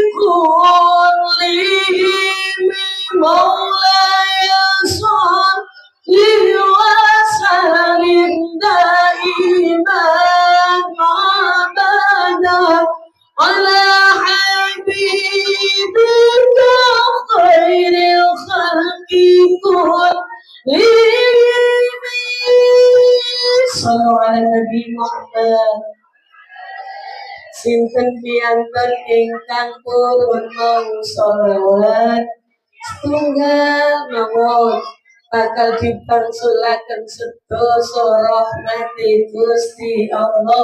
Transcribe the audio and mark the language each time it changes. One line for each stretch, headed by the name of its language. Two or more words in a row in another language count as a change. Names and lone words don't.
Arabic: كلهم مولاي صل وسلم دائما أبدا على حبيبك خير الخلق كلهم. صلوا على النبي محمد.
Javanese: Sinten piyanten ingkang purun mau sholawat setunggal mawon bakal dipangsulaken sedasa rahmati Gusti Allah.